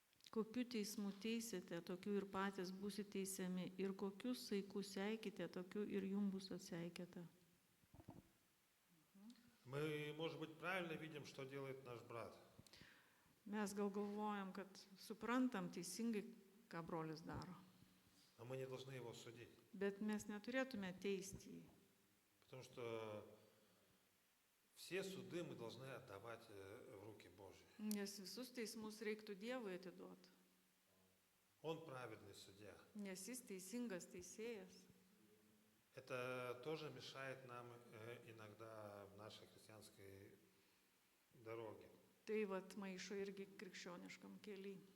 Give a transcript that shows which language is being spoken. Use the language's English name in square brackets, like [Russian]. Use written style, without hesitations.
[Lithuanian] Kokiu teismu teisite, tokiu ir patys būsite teisiami. Ir kokius saikus seikite, tokiu ir jums bus atseikėta. [Russian] Мы, может быть, правильно видим, что делает наш брат. [Lithuanian] Mes gal galvojam, kad suprantam teisingai, ką brolis daro. [Russian] Но мы не должны его судить. [Lithuanian] Bet mes neturėtume teisti jį. [Russian] Потому что все суды мы должны отдавать в руки Божьи. [Lithuanian] Nes visus teismus reiktų Dievui atiduoti. [Russian] Он праведный судья. [Lithuanian] Nes jis teisingas teisėjas. [Russian] Это тоже мешает нам иногда в нашей христианской дороге. [Lithuanian] Tai vat maišo irgi krikščioniškam keliui.